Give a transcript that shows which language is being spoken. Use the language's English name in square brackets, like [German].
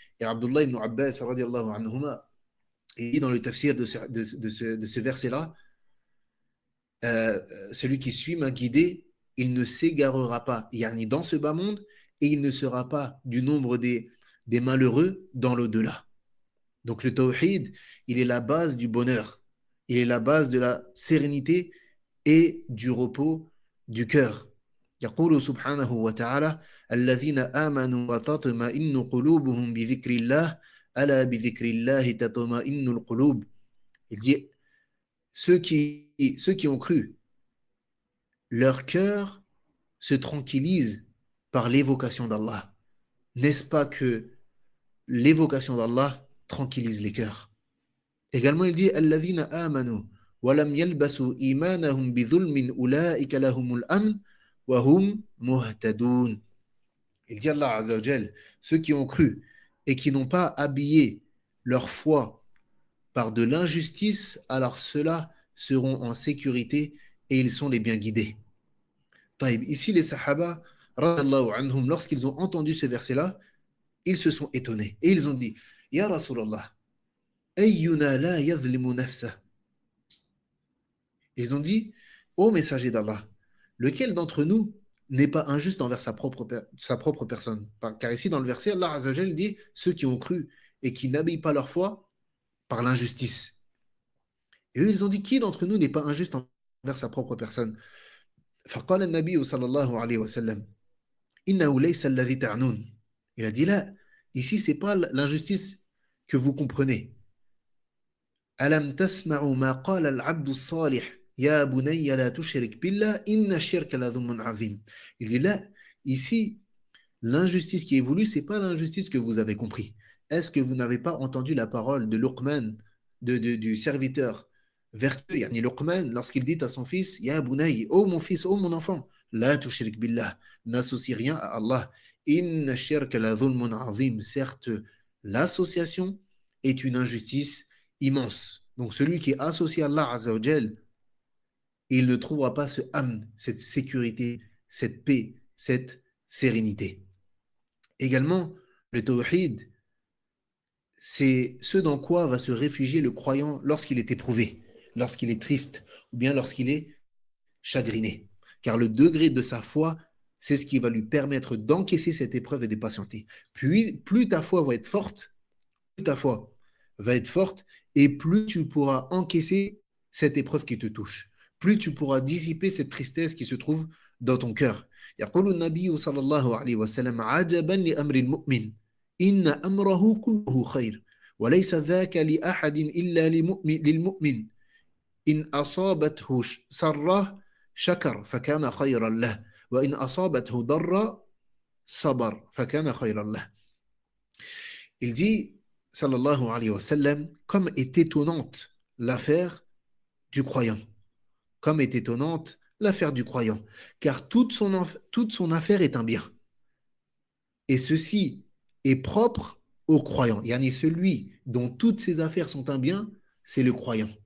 [French] Et Abdullah ibn Abbas, radiallahu anhuma, il dit dans le tafsir de ce verset-là, celui qui suit ma guidée, il ne s'égarera pas, yani dans ce bas monde, et il ne sera pas du nombre des malheureux dans l'au-delà. Donc le tawhid, il est la base du bonheur, il est la base de la sérénité et du repos du cœur. يقول سبحانه وتعالى الذين آمنوا وتطمئن قلوبهم بذكر الله ألا بذكر الله تطمئن القلوب. Il dit ceux qui ont cru, leur cœur se tranquillise par l'évocation d'Allah. N'est-ce pas que l'évocation d'Allah tranquillise les cœurs? Également, il dit [Arabic] الذين آمنوا ولم يلبسوا إيمانهم بظلم أولئك لهم الأمن وهم مهتدون. [French] Il dit Allah Azza wa Jal, ceux qui ont cru et qui n'ont pas habillé leur foi par de l'injustice, alors ceux-là seront en sécurité et ils sont les bien guidés. Taïb, ici, les Sahaba, radiallahu anhum, lorsqu'ils ont entendu ce verset-là, ils se sont étonnés et ils ont dit [Arabic] Ya Rasulallah, ayyuna la yazlimu nafsa. [French] Ils ont dit Ô messager d'Allah, lequel d'entre nous n'est pas injuste envers sa propre personne? Car ici, dans le verset, Allah Azza wa Jal dit ceux qui ont cru et qui n'habillent pas leur foi par l'injustice. Et eux, ils ont dit qui d'entre nous n'est pas injuste envers sa propre personne? [Arabic] فقال النبي صلى الله عليه وسلم إنه ليس الذي تعنون. [French] Il a dit là, ici, c'est pas l'injustice que vous comprenez. [Arabic] ألم تسمعوا ما قال العبد الصالح يا بني لا تشرك بالله إن الشرك لظلم عظيم. [French] Il dit là, ici, l'injustice qui est voulue, c'est pas l'injustice que vous avez compris. Est-ce que vous n'avez pas entendu la parole de Luqman, du serviteur vertueux, yani Luqman, lorsqu'il dit à son fils, [Arabic] Ya Bunay, [French] ô mon fils, ô mon enfant, [Arabic] la tushrik billah, [French] n'associe rien à Allah. [Arabic] Inna shirka la dhulmun azim. [French] Certes, l'association est une injustice immense. Donc celui qui est associé à Allah Azza wa Jal, il ne trouvera pas ce amn, cette sécurité, cette paix, cette sérénité. Également, le tawhid, c'est ce dans quoi va se réfugier le croyant lorsqu'il est éprouvé, lorsqu'il est triste ou bien lorsqu'il est chagriné. Car le degré de sa foi, c'est ce qui va lui permettre d'encaisser cette épreuve et de patienter. Puis, plus ta foi va être forte, plus ta foi va être forte et plus tu pourras encaisser cette épreuve qui te touche. Plus tu pourras dissiper cette tristesse qui se trouve dans ton cœur. [Arabic] يقول النبي صلى الله عليه وسلم عجبا لأمر المؤمن إن أمره كله خير وليس ذاك لأحد إلا للمؤمن إن أصابته سرة شكر فكان خيرا له وإن أصابته ضرة صبر فكان خيرا له. [French] Il dit, sallallahu alayhi wa sallam, comme est étonnante l'affaire du croyant. Comme est étonnante l'affaire du croyant. Car toute son affaire est un bien. Et ceci est propre au croyant. Yani celui dont toutes ses affaires sont un bien, c'est le croyant.